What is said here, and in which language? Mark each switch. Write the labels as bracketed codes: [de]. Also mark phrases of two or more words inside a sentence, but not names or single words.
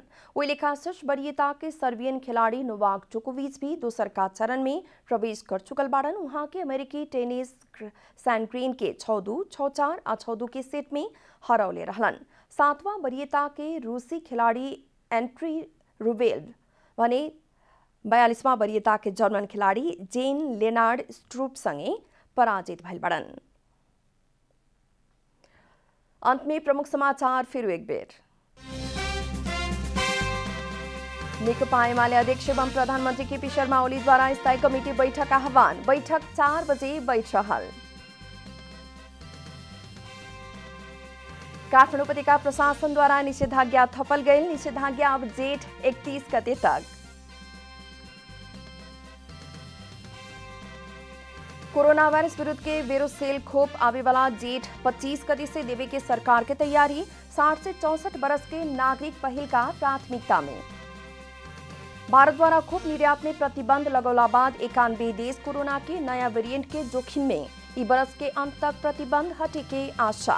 [bho] वही लेखा शीर्ष वरीयता के सर्बियन खिलाड़ी नोवाक जोकोविच भी दूसर का चरण में प्रवेश कर चुकल बाड़न। वहां के अमेरिकी टेनिस सैनग्रीन के 6-2, 6-4 आ 6-2 के सेट में हरौले रहलन। 7वां वरीयता के रूसी खिलाड़ी एंट्री रुबेल भने 42वां वरीयता के जर्मन खिलाड़ी जेन लेनार्ड स्ट्रूप संगे पराजित भइल बड़न। अंत में प्रमुख समाचार फिर एक बेर। नेकपा एमाले अध्यक्ष एवं प्रधानमंत्री केपी शर्मा ओली द्वारा स्थायी कमेटी बैठक आह्वान। बैठक 4 बजे बैठ रहल। काठमाडौँ उपत्यका प्रशासन द्वारा निषेधाज्ञा थपल गई। निषेधाज्ञा अब जेठ 31 गते तक। कोरोना वायरस विरुद्ध के वेरोसेल खोप आवे वाला जेठ 25 गते से देवे के सरकार के तैयारी। 60 से 64 बरस के नागरिक पहिल का प्राथमिकता में। भारत द्वारा खोप निर्यात में प्रतिबंध लगौला बाद 91 देश कोरोना के नया वेरिएंट के जोखिम में ई बरस के अंत तक प्रतिबंध हटे के आशा।